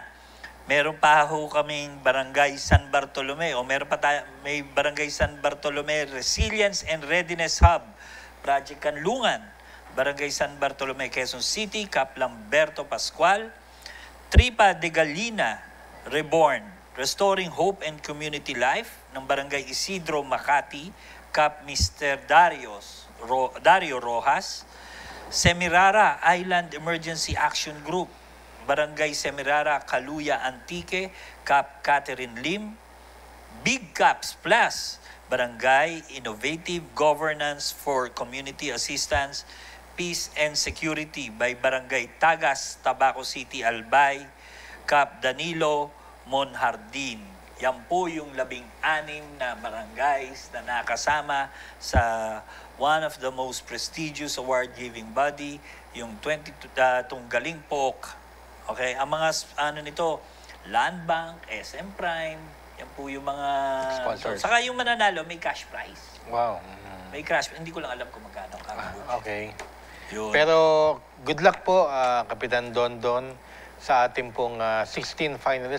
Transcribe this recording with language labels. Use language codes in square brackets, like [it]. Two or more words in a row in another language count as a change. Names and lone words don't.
[tl] Meron pa ho kaming Barangay San Bartolome o may Barangay San Bartolome Resilience and Readiness Hub, Project Kanlungan, Barangay San Bartolome, Quezon City, Cap Lamberto Pascual, Tripa de Galina, Reborn, Restoring Hope and Community Life ng Barangay Isidro Makati, Cap Mr. Dario Rojas, Semirara Island Emergency Action Group, Barangay Semirara, Caluya Antique, Cap Catherine Lim, Big Caps Plus, Barangay Innovative Governance for Community Assistance, Peace and Security by Barangay Tagas, Tabaco City, Albay, Cap Danilo Monhardin. Yan po yung 16 na barangays na nakasama sa [en] one of the most prestigious award-giving body, [tl] yung Galing Pok. Okay, ang mga nito, Land Bank, SM Prime, yan po yung mga sponsors. Saka yung mananalo, may [en] cash prize. [tl] Wow. May cash, hindi ko lang alam kung magkano. Okay. Yun. Pero [en] good luck [tl] po, Kapitan Dondon, sa ating pong 16 finalists.